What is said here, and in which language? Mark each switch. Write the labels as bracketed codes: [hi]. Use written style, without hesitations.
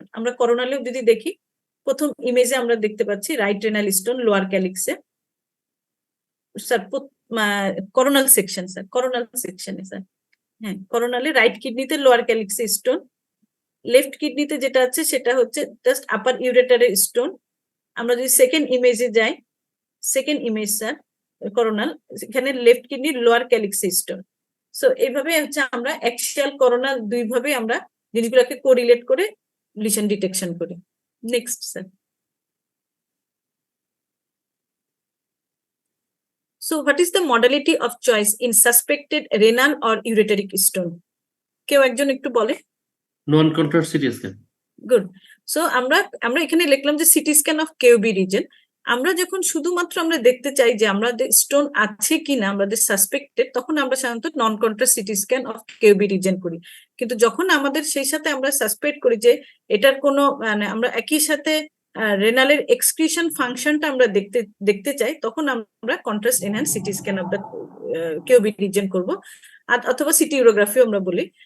[bn] আমরা করোনালেও যদি দেখি, প্রথম ইমেজে আমরা দেখতে পাচ্ছি right renal stone lower ক্যালিক্সে, sir coronal section, sir coronal সেকশনে, স্যার হ্যাঁ করোনালে রাইট কিডনিতে লোয়ার ক্যালিক্সে স্টোন, লেফট কিডনিতে যেটা আছে সেটা হচ্ছে জাস্ট আপার ইউরেটারের স্টোন। আমরা যদি সেকেন্ড ইমেজে যাই, সেকেন্ড ইমেজ স্যার করোনাল, এখানে লেফট কিডনির লোয়ার ক্যালিক্সে স্টোন। সো এইভাবে হচ্ছে আমরা অ্যাক্সিয়াল করোনাল দুইভাবে আমরা জিনিসগুলোকে কোরিলেট করে লিশন ডিটেকশন করি। Next sir, [en] so what is the modality of choice in suspected renal or ureteric stone? [bn] কেউ একজন একটু বলে। নন contrast CT scan. Good. So আমরা এখানে লিখলাম যে সিটি স্ক্যান অফ কেউবি রিজন। আমরা যখন শুধুমাত্র আমরা দেখতে চাই যে আমাদের স্টোন আছে কিনা, আমাদের সাসপেক্টেড, তখন আমরা সাধারণত নন contrast CT scan of কেউবি reason করি। কিন্তু যখন আমাদের সেই সাথে আমরা সাসপেক্ট করি যে এটার কোনো মানে আমরা একই সাথে রেনালের এক্সক্রিশন ফাংশনটা আমরা দেখতে চাই, তখন আমরা contrast enhance CT scan of the কেউবি reason করবো, অথবা সিটি ইউরোগ্রাফি আমরা বলি।